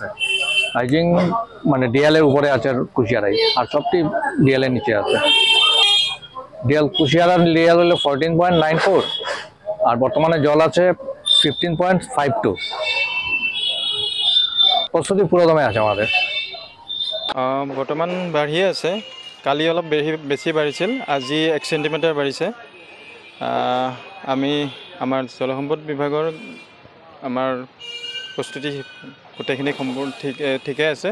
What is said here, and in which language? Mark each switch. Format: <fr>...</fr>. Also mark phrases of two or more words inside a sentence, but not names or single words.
<bn>রাইজিং মানে ডিএলের উপরে আছে কুশিয়ারাই, আর সবটি ডিএলের নিচে আছে। কুশিয়ারার ডিএল হলো 14.94 আর বর্তমানে জল আছে 15.52। প্রস্তুতি পুরোদমে আছে আমাদের।</bn> <as>বৰ্তমান বাঢ়িয়ে আছে। কালি অলপ বেছি বাঢ়িছিল, আজি 1 সেণ্টিমিটাৰ বাঢ়িছে। আমি আমাৰ জলসম্পদ বিভাগৰ আমাৰ প্ৰস্তুতি গোটেইখিনি ঠিকে আছে।</as>